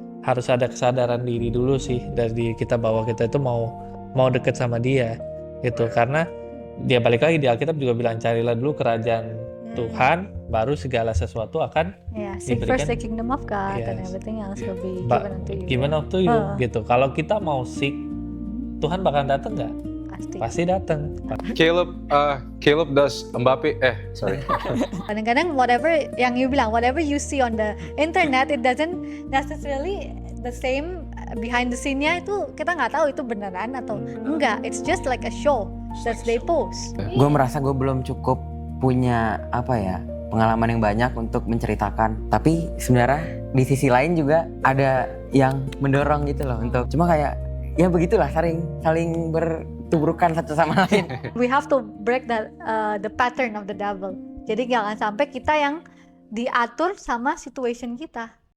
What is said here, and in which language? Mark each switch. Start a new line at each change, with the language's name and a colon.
Indonesian: Harus ada kesadaran diri dulu sih dari diri kita bahwa kita itu mau deket sama dia gitu, karena dia balik lagi di Alkitab juga bilang carilah dulu kerajaan Tuhan, baru segala sesuatu akan
English: seek
Indonesian: diberikan.
English: first the kingdom of God and everything else will be given unto you. Given unto you
Indonesian: gitu. Kalau kita mau seek, Tuhan bakal datang nggak? Pasti datang.
English: Caleb does Mbappe. Sorry.
Indonesian: Kadang-kadang
English: whatever
Indonesian: yang
English: you
Indonesian: bilang,
English: whatever you see on the internet, it doesn't necessarily the same behind the scene-nya
Indonesian: itu kita nggak tahu itu beneran atau enggak.
English: It's just like a show that they post.
Indonesian: Gue merasa gue belum cukup punya pengalaman yang banyak untuk menceritakan. Tapi sebenarnya di sisi lain juga ada yang mendorong gitu loh untuk cuma kayak ya begitulah saling bertubrukan satu sama lain.
English: We have to break the pattern of the devil.
Indonesian: Jadi jangan sampai kita yang diatur sama situation kita.